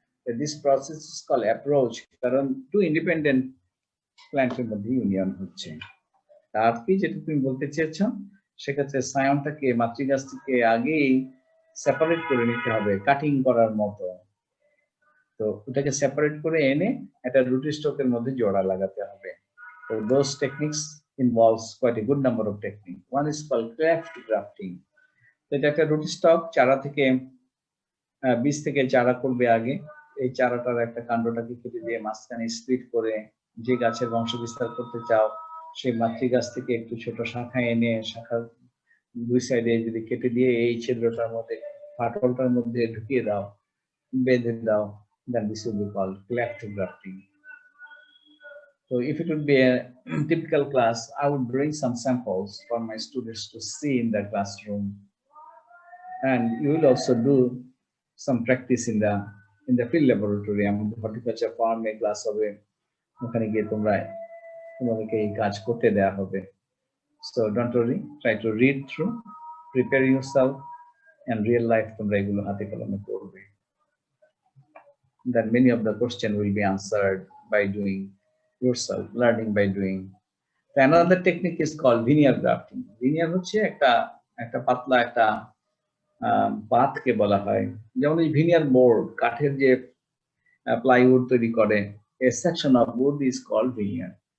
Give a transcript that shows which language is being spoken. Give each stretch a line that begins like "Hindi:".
English: this process is called approach,
Bangla: কারণ two independent প্ল্যান্টের মধ্যে ইউনিয়ন হচ্ছে। আর কি যেটা তুমি বলতে চেয়েছো, সেক্ষেত্রে সায়নটাকে মাতৃগাছ থেকে আগেই সেপারেট করে নিতে হবে কাটিং করার মতো। তো ওটাকে সেপারেট করে এনে একটা রুট স্টকের মধ্যে জোড়া লাগাতে হবে।
English: So those techniques involves quite a good number of techniques. One is called cleft grafting.
Bangla: So এটা একটা রুট স্টক, চারা থেকে বীজ থেকে চারা করবে আগে। এই চারাটার একটা কাণ্ডটাকে কেটে দিয়ে মাঝখানে স্প্লিট করে যে গাছের বংশ বিস্তার করতে চাও সেই মাতৃগাছ থেকে একটু ছোট শাখা এনে শাখার দুই সাইডে যদি কেটে দিয়ে এই ছিদ্রটার মধ্যে ফাটলটার মধ্যে ঢুকিয়ে দাও, বেঁধে দাও,
English: then this will be called cleft grafting. So if it would be a typical class, I would bring some samples for my students to see in the classroom, and you will also do some practice in the field laboratory. The horticulture farm a class
Bangla: হবে, ওখানে গিয়ে তোমাদেরকে এই কাজ করতে দেয়া হবে।
English: So don't worry, try to read through, prepare yourself, and real life
Bangla: তোমরা এগুলো হাতে কলমে করবে।
English: Then many of the questions will be answered by doing yourself, learning by doing. Another technique is called veneer grafting.
Bangla: Veneer হচ্ছে একটা পাতলা একটা পাতকে বলা হয়, যেমন এই veneer board, কাঠের যে প্লাইউড তৈরি করে,
English: a section of wood is called veneer.